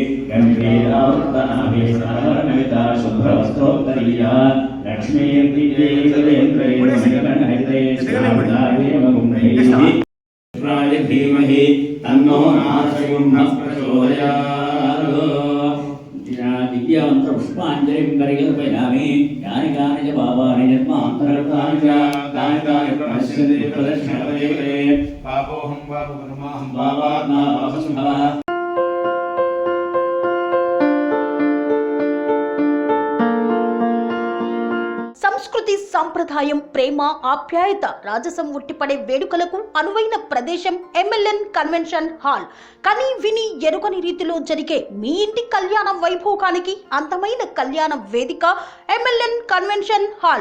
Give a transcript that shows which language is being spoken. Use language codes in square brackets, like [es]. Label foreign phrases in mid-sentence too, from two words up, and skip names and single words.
[sa] गम्भीरावृत्तनाभीष्टावरणमिता शुभ्रवस्त्रोत्तरीया लक्ष्मीर्दिव्येन्द्रेन्द्रयन्त्रये धीमहि तन्नो नारसिंहः प्रचोदयात् दिव्यमंत्र पुष्पांजलिं करिकल्पयामि यानि कानि च पापानि जन्मान्तरकृतानि च तानि तानि प्रणश्यन्ति प्रदक्षिणपदे पापोऽहं पापकर्माहं पापात्मा पापसम्भवः [te] సంస్కృతి, సంప్రదాయం, ప్రేమ, ఆప్యాయత, రాజసం ఉట్టిపడే వేడుకలకు అనువైన ప్రదేశం ఎంఎల్ఎన్ కన్వెన్షన్ హాల్. కని విని ఎరుగని రీతిలో జరిగే మీ ఇంటి కళ్యాణ వైభోగానికి అందమైన కళ్యాణ వేదిక ఎంఎల్ఎన్ కన్వెన్షన్ హాల్.